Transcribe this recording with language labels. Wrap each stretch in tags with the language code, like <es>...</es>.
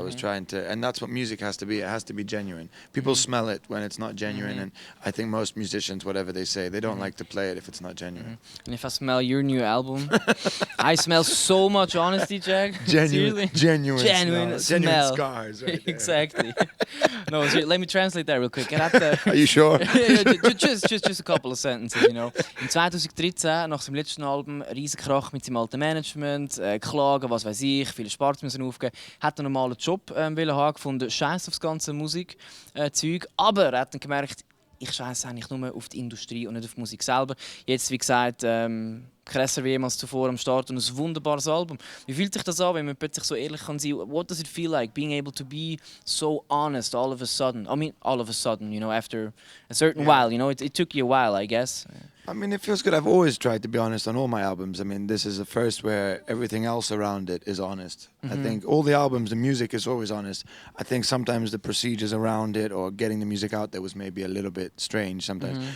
<en>I was trying to, and that's what music has to be. It has to be genuine. People smell it when it's not genuine, and I think most musicians, whatever they say, they don't like to play it if it's not genuine. And if I smell your new album, I smell so much honesty, Jack. Genuine Smell. scars. Right there. Exactly. No, let me translate that real quick. Are you sure? just a couple of sentences, you know.</en> <de>In 2013, nach seinem letzten Album, riesen Krach mit seinem alten Management, Klagen, was weiß ich, viele Sparts müssen aufgeben. Hat einen normalen Job wollen haben, gefunden, scheiß aufs ganze Musikzeug. Aber er hat dann gemerkt, ich scheiße eigentlich nur auf die Industrie und nicht auf die Musik selber. Jetzt, wie gesagt, krasser wie jemals zuvor am Start und ein wunderbares Album. Wie fühlt sich das an, wenn man plötzlich so ehrlich kann sein?</de> <en>What does it feel like being able to be so honest all of a sudden? I mean, all of a sudden, you know, after a certain while, you know, it took you a while, I guess. I mean, it feels good. I've always tried to be honest on all my albums. I mean, this is the first where everything else around it is honest. I think all the albums, the music is always honest. I think sometimes the procedures around it or getting the music out there was maybe a little bit strange sometimes.</en>